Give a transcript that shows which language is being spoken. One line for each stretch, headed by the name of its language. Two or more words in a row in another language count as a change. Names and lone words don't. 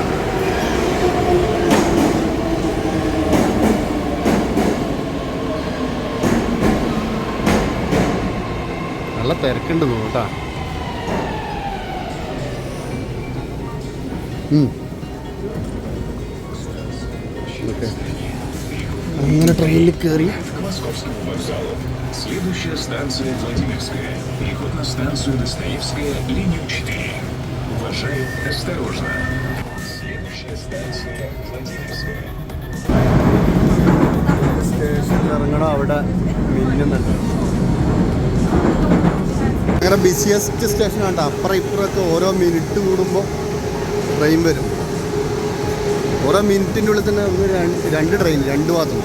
Malayalam: നല്ല തിരക്കുണ്ട് കേട്ടോ. അങ്ങനെ ട്രെയിനിൽ കയറി.
Russian: Следующая станция Владимирская. Переход на станцию Достоевская, линию 4. Уважаем, осторожно. Следующая станция Владимирская.
Malayalam: സ്റ്റേഷനിൽ ഇറങ്ങണം. അവിടെ മിന്നുന്നുണ്ട്. അങ്ങനെ
English: busiest station
Malayalam: കണ്ട. അപ്പുറം ഇപ്പുറമൊക്കെ ഓരോ മിനിറ്റ് കൂടുമ്പോൾ ട്രെയിൻ വരും. ഓരോ മിനിറ്റിൻ്റെ ഉള്ളിൽ തന്നെ രണ്ട് ട്രെയിൻ രണ്ട് ഭാഗത്തും.